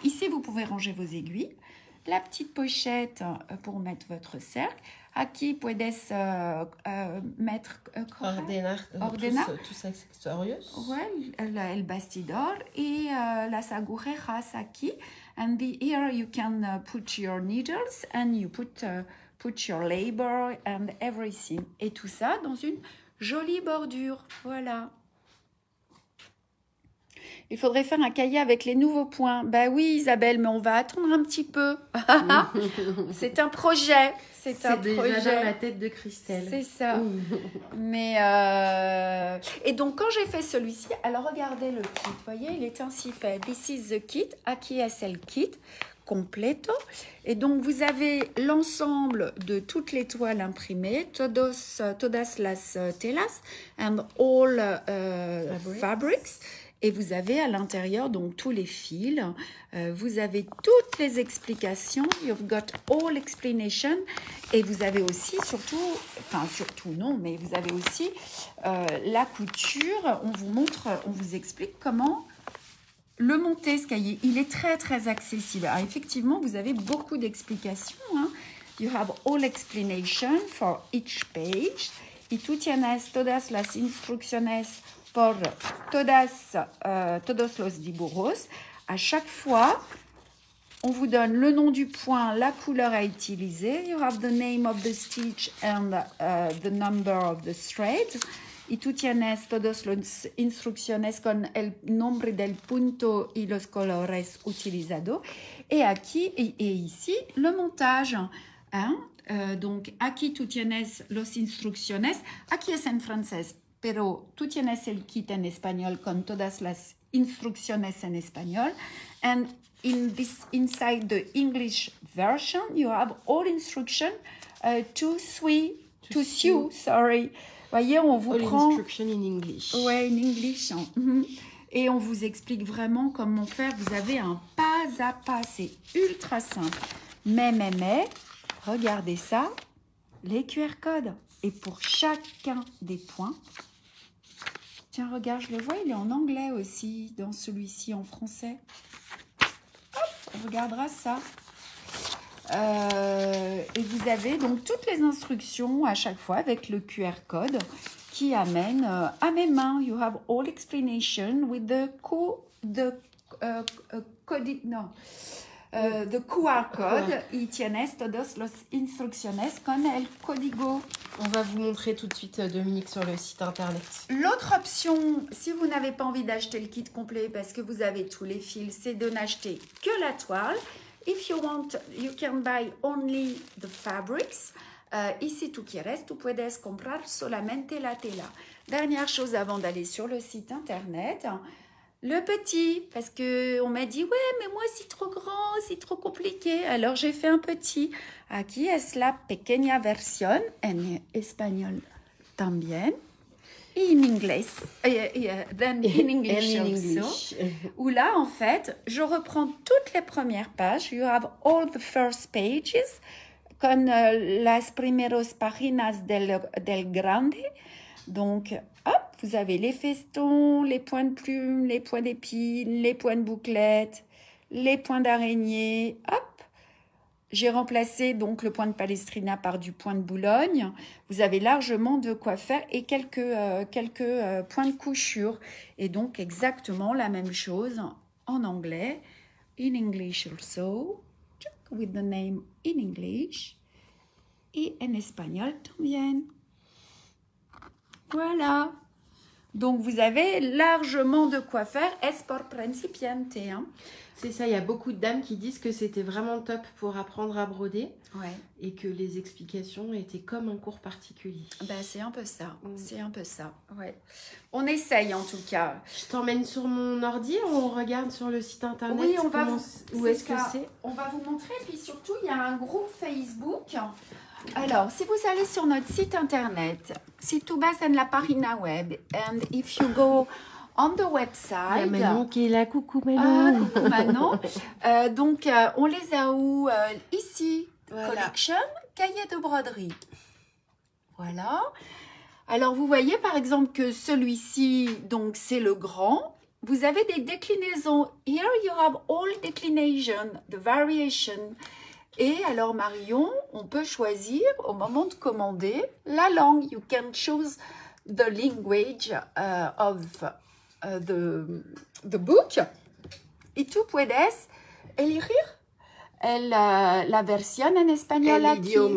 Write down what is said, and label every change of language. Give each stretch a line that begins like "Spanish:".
French: Ici, vous pouvez ranger vos aiguilles. La petite pochette pour mettre votre cercle.
Spanish: Aquí puedes mettre... ordenar tus accesorios. Ouais, el bastidor y las agujeras aquí.
English: And here you can put your needles and you put your labor and everything.
French: Et tout ça dans une jolie bordure. Voilà. Il faudrait faire un cahier avec les nouveaux points. Bah oui, Isabelle, mais on va attendre un petit peu. C'est un projet. C'est déjà dans la tête de Christelle. C'est ça. Mais et donc, quand j'ai fait celui-ci, alors regardez le kit. Vous voyez, il est ainsi fait.
English: This is the kit.
Spanish: Aquí es el kit completo.
French: Et donc, vous avez l'ensemble de toutes les toiles imprimées,
Spanish: todas las telas
English: and all fabrics.
French: Et vous avez à l'intérieur donc tous les fils. Vous avez toutes les explications.
English: You've got all explanation.
French: Et vous avez aussi surtout non, mais vous avez aussi la couture. On vous montre, on vous explique comment le monter, ce cahier. Il est très accessible. Alors, effectivement, vous avez beaucoup d'explications.
English: You have all explanation for each page.
Spanish: Y tú tienes todas las instrucciones por todos los dibujos.
French: À chaque fois, on vous donne le nom du point, la couleur à utiliser.
English: You have the name of the stitch and the number of the thread.
Spanish: Y tú tienes todas las instrucciones con el nombre del punto y los colores utilizados.
French: Et ici, le montage. Donc,
Spanish: aquí tú tienes los instrucciones. Aquí es en francés. Pero tú tienes el kit en español con todas las instrucciones en español.
English: And inside the English version, you have all instruction to sew. Sorry.
French: Voyez, on vous prend...
English: Instruction in English. Ouais, in English.
French: Et on vous explique vraiment comment faire. Vous avez un pas à pas. C'est ultra simple. Mais, regardez ça. Les QR codes. Et pour chacun des points, tiens, regarde, je le vois, il est en anglais aussi, dans celui-ci en français. Hop, on regardera ça. Et vous avez donc toutes les instructions à chaque fois avec le QR code qui amène à mes mains.
English: You have all explanation with the QR code
Spanish: y tienes todas las instrucciones con el código.
French: On va vous montrer tout de suite, Dominique, sur le site internet. L'autre option, si vous n'avez pas envie d'acheter le kit complet parce que vous avez tous les fils, c'est de n'acheter que la toile.
English: If you want, you can buy only the fabrics.
Spanish: Y si tú quieres, tú puedes comprar solamente la tela.
French: Dernière chose avant d'aller sur le site internet, le petit, parce qu'on m'a dit, ouais, mais moi c'est trop grand, c'est trop compliqué. Alors j'ai fait un petit.
Spanish: Aquí es la pequeña versión en español también.
French: Et en anglais,
English: then in English also.
French: Où là, en fait, je reprends toutes les premières pages.
English: You have all the first pages,
Spanish: con las primeras páginas del grande.
French: Donc, hop, vous avez les festons, les points de plume, les points d'épines, les points de bouclette, les points d'araignée. Hop, j'ai remplacé donc le point de Palestrina par du point de Boulogne. Vous avez largement de quoi faire et quelques points de couture. Et donc, exactement la même chose en anglais. In English also, with the name in English. Et en espagnol también. Voilà. Donc, vous avez largement de quoi faire.
Spanish: Es por principiante. Hein.
French: C'est ça, il y a beaucoup de dames qui disent que c'était vraiment top pour apprendre à broder. Ouais. Et que les explications étaient comme un cours particulier. Ben, c'est un peu ça. C'est un peu ça. Ouais. On essaye en tout cas. Je t'emmène sur mon ordi, on regarde sur le site internet. Oui, on va vous... Où est-ce que c'est? On va vous montrer. Puis surtout, il y a un groupe Facebook. Alors, si vous allez sur notre site internet,
Spanish: si tú vas en la página web,
English: and if you go on the website...
French: Il y a Manon qui est là, coucou Manon. Ah, coucou Manon. Donc, on les a où ici, voilà. Collection, cahier de broderie. Voilà. Alors, vous voyez par exemple que celui-ci, donc c'est le grand. Vous avez des déclinaisons.
English: Here you have all declination, the variation.
French: Et alors, Marion, on peut choisir au moment de commander la langue.
English: You can choose the language of the book.
Spanish: Y tú puedes elegir la versión en español aquí.